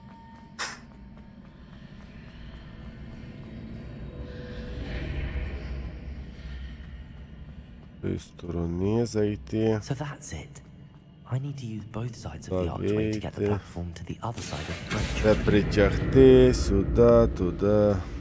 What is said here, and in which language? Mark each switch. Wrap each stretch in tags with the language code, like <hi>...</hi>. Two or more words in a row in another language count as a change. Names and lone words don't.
<uk>З цієї сторони зайти.</uk> <en>So that's it. I need to use both sides of the archway to get the platform to the other side of the bridge.</en> <uk>Це притягти сюди, туди.</uk>